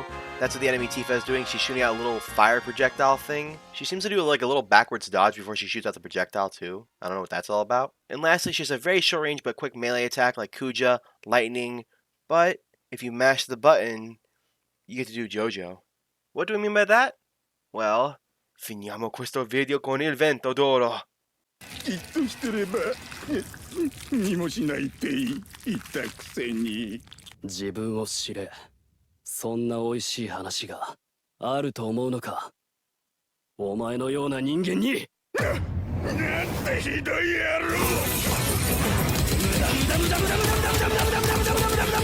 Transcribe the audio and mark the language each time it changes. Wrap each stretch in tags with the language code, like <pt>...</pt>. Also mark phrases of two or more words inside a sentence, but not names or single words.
<en>That's what the enemy Tifa is doing. She's shooting out a little fire projectile thing. She seems to do like a little backwards dodge before she shoots out the projectile too. I don't know what that's all about. And lastly, she has a very short range but quick melee attack like Kuja, Lightning, but if you mash the button, you get to do JoJo. What do I mean by that? Well,</en> <it>finiamo questo video con il vento d'oro.</it> <ja>としてれば見もしないって言ったくせに自分を知れそんな美味しい話があると思うのかお前のような人間になんてひどい野郎</ja>